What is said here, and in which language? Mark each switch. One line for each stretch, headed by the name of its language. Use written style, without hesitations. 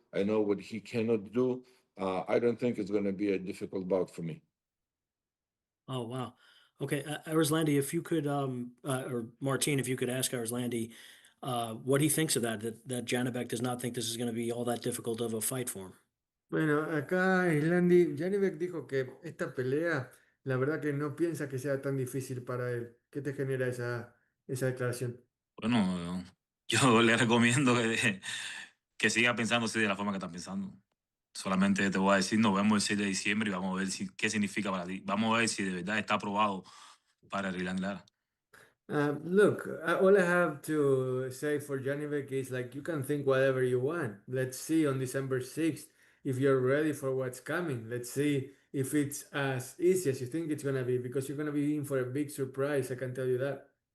English: I know what he cannot do. I don't think it's going to be a difficult bout for me. Oh, wow. Okay, Erislandy, if you could, or Martin, if you could ask Erislandy what he thinks of that Janibek does not think this is going to be all that difficult of a fight for him.
Spanish: Bueno, acá Janibek dijo que esta pelea, la verdad que no piensa que sea tan difícil para él. ¿Qué te genera esa declaración? Bueno, yo le recomiendo que siga pensando así de la forma que está pensando. Solamente te voy a decir, nos vemos el 6 de diciembre y vamos a ver qué significa para ti. Vamos a ver si de verdad está aprobado para Erislandy Lara.
English: Look, all I have to say for Janibek is like, you can think whatever you want. Let's see on December 6th if you're ready for what's coming. Let's see if it's as easy as you think it's going to be, because you're going to be in for a big surprise, I can tell you that.